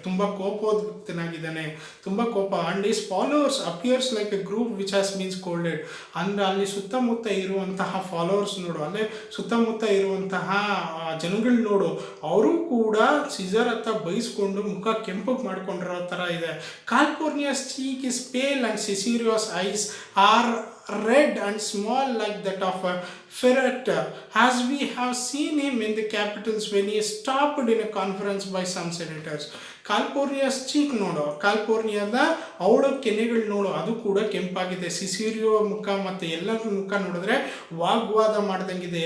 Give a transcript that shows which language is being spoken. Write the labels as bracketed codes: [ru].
[kn] ತುಂಬ ಕೋಪೋದ್ವಿಗ್ಧನಾಗಿದ್ದಾನೆ, ತುಂಬ ಕೋಪ. [en] And his followers appears like a group which has been scolded. [kn] ಅಂದರೆ ಅಲ್ಲಿ ಸುತ್ತಮುತ್ತ ಇರುವಂತಹ ಫಾಲೋವರ್ಸ್ ನೋಡು, ಅಲ್ಲೇ ಸುತ್ತಮುತ್ತ ಇರುವಂತಹ ಜನಗಳು ನೋಡು, ಅವರು ಕೂಡ ಸೀಸರ್ ಹತ್ರ ಬೈಸ್ಕೊಂಡು ಮುಖ ಕೆಂಪಗೆ ಮಾಡ್ಕೊಂಡಿರೋ ಥರ ಇದೆ. [en] Calpurnia's cheek is pale and Cicero's eyes are red and small like that of a ferret, as we have seen him in the capitals when he stopped in a conference by some senators. [kn] ಕಾಲ್ಪೋರ್ನಿಯಾಸ್ cheek ನೋಡು, ಕಾಲ್ಪೋರ್ನಿಯಾದ ಅವಳ ಕೆನೆಗಳು ನೋಡು, ಅದು ಕೂಡ ಕೆಂಪಾಗಿದೆ. ಸಿಸಿರಿಯೋ ಮುಖ ಮತ್ತು ಎಲ್ಲರ ಮುಖ ನೋಡಿದ್ರೆ ವಾಗ್ವಾದ ಮಾಡ್ದಂಗಿದೆ.